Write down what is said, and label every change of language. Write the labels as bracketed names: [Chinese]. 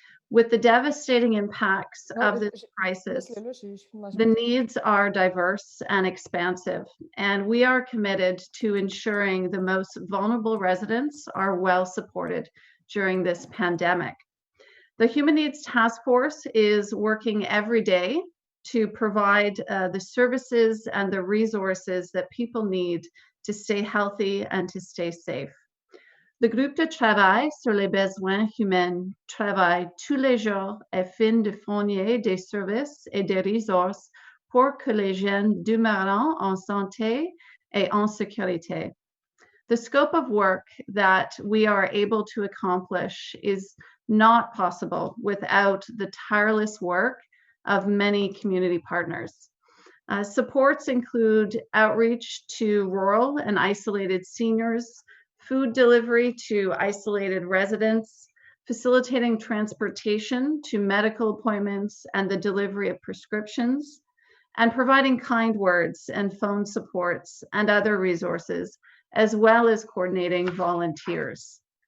[English] With the devastating impacts of this crisis, the needs are diverse and expansive, and we are committed to ensuring the most vulnerable residents are well supported during this pandemic. The Human Needs Task Force is working every day to provide the services and the resources that people need to stay healthy and to stay safe. [French] Le groupe de travail sur les besoins humains travaille tous les jours afin de fournir des services et des ressources pour que les jeunes demeurent en santé et en sécurité. [English] The scope of work that we are able to accomplish is not possible without the tireless work of many community partners. Supports include outreach to rural and isolated seniors, food delivery to isolated residents, facilitating transportation to medical appointments and the delivery of prescriptions, and providing kind words and phone supports and other resources, as well as coordinating volunteers.